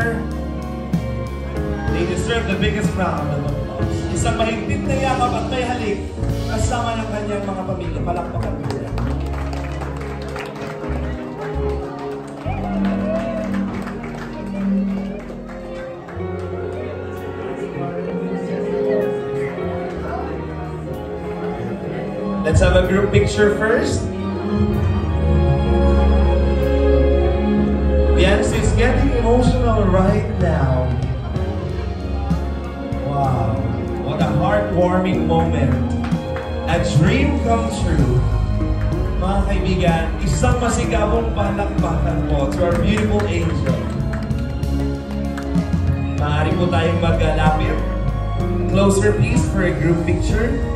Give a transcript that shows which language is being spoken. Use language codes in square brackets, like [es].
[en] deserve the biggest round of applause. [tl] Isang mahigpit na yakap at may halik kasama ng kanyang mga pamilya. Palakpakan mo sila. [en] Let's have a group picture first. Biancy is getting emotional right now. Wow, what a heartwarming moment. A dream come true. [tl] Mga kaibigan, isang masigabong palakpakan po [en] to our beautiful angel. [tl] Maaari po tayong magkalapit. [en] Closer please for a group picture.